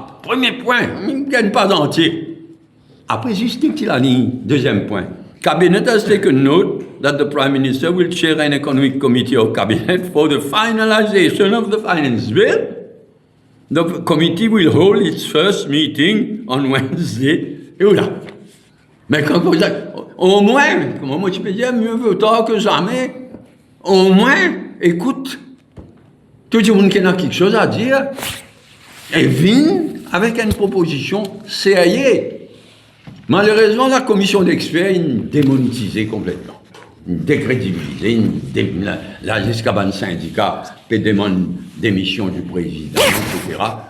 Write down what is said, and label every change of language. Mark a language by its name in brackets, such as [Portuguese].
[French] Premier point, il ne gagne pas entier. Après, juste qu'il a dit, deuxième point. [English] Cabinet has taken note that the Prime Minister will chair an economic committee of cabinet for the finalization of the finance bill. The committee will hold its first meeting on Wednesday. [French] Et voilà. Mais quand vous dites, au moins, comment moi tu peux dire, mieux vaut tard que jamais, au moins, écoute, tout le monde qui a quelque chose à dire, et vient avec une proposition sérieuse. Malheureusement, la commission d'experts est démonétisée complètement, décrédibilisée, là jusqu'à un syndicat qui demande démission du président, etc.